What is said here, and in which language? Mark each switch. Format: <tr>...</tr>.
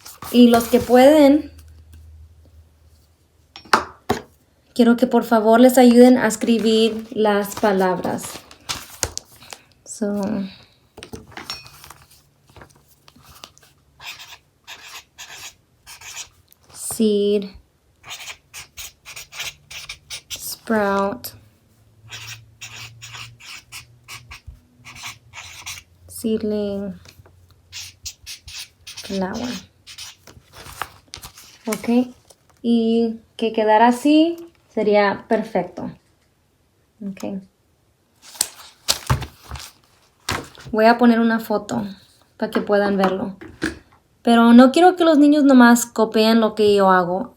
<es>Y los que pueden, quiero que por favor les ayuden a escribir las palabras.</es> <en>So, seed, sprout, seedling, flower.</en> <es>Ok, y que quedara así sería perfecto. Ok. Voy a poner una foto para que puedan verlo. Pero no quiero que los niños nomás copien lo que yo hago.</es>